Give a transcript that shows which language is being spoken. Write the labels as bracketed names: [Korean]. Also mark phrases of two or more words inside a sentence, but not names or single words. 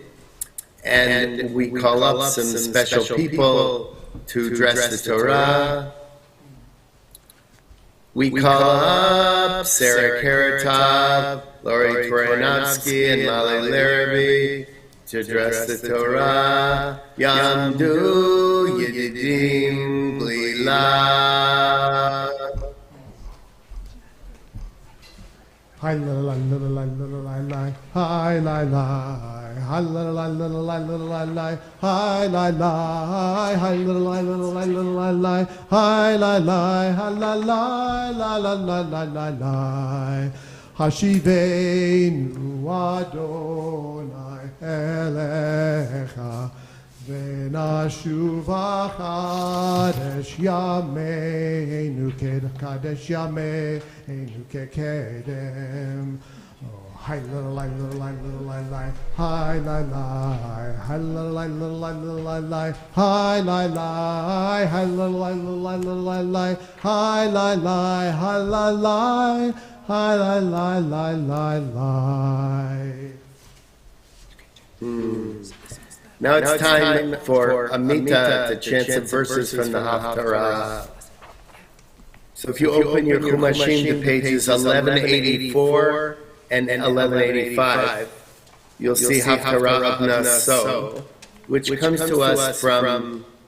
[English] And we call up some special people to address the Torah. We call up Sarah Karatov, Lori Tvoranovsky, and Mali Larrabee to address the Torah. Yamdu Yedidim Blila. Hi la la la la la la la, hi la la, hi la la la la la la la, hi la la, hi la la la la la la, hi la la, hi la la la la la la la la. [Hebrew] השיבנו אדוני אליך ונשובה חדש ימינו חדש ימינו קדם. Hi la la la la la la, hi la la, hi la la la la la la, hi la la, hi la la la la la, hi la la, hi la la, hi la la la la la. [English] Now it's time for Amita to chant some verses from the Haftarah. So if you open your Chumashim to pages 1184 and 1185, you'll see Haftarah of Naso, which comes to us from